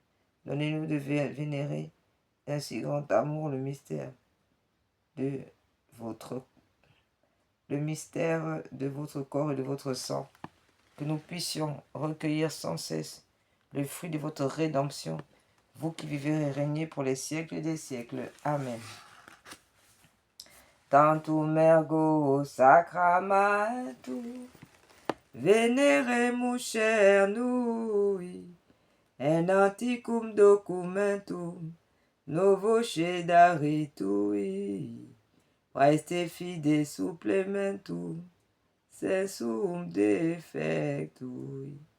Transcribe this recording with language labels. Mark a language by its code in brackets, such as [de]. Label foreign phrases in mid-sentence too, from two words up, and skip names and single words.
[fr] Donnez-nous de vénérer d'un si grand amour le mystère de le mystère de votre corps et de votre sang, que nous puissions recueillir sans cesse le fruit de votre rédemption, vous qui vivez et régnez pour les siècles des siècles. Amen. [la] Tantum ergo sacramentum, veneremus cernui, en anticum documentum, novo cedaritui, praeste fide supplementum, sensum defectui,